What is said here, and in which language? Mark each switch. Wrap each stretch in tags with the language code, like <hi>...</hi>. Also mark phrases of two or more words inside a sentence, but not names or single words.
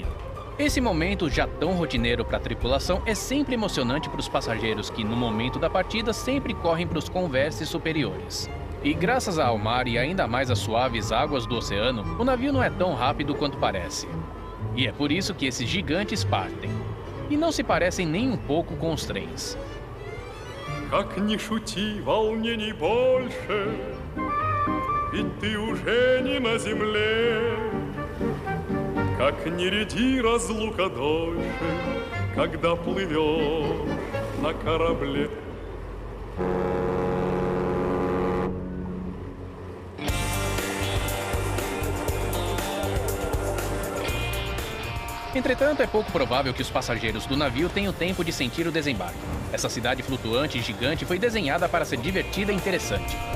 <pt>Esse momento, já tão rotineiro para a tripulação, é sempre emocionante para os passageiros que, no momento da partida, sempre correm para os converses superiores. E graças ao mar e ainda mais às suaves águas do oceano, o navio não é tão rápido quanto parece. E é por isso que esses gigantes partem. E não se parecem nem um pouco com os trens.</pt> <ru>Как ни шути, волнений больше, ведь ты уже не на земле. Как ни ряди разлука дольше, когда плывешь на корабле.</ru> <pt>Entretanto, é pouco provável que os passageiros do navio tenham tempo de sentir o desembarque. Essa cidade flutuante e gigante foi desenhada para ser divertida e interessante.</pt>